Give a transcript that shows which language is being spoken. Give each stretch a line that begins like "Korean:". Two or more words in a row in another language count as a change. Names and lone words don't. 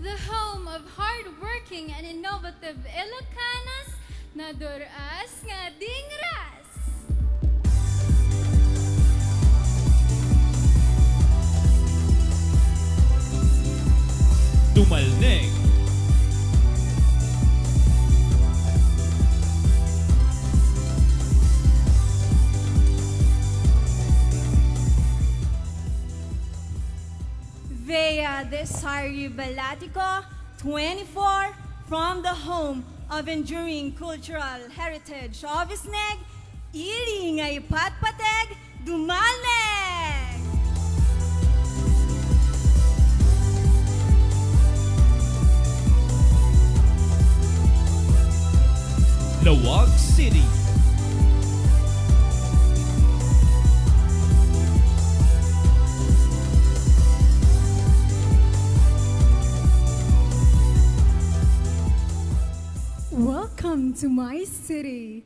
English: the home of hardworking and innovative Ilocanos
Iloko: na duras nga
English: dingras. Dumalneg. Vea Desiree Balatico, 24, from the home of enduring cultural heritage of Isneg,
Iloko: ili ngay patpateg,
English: Dumalneg! Laoag City. Welcome to my city.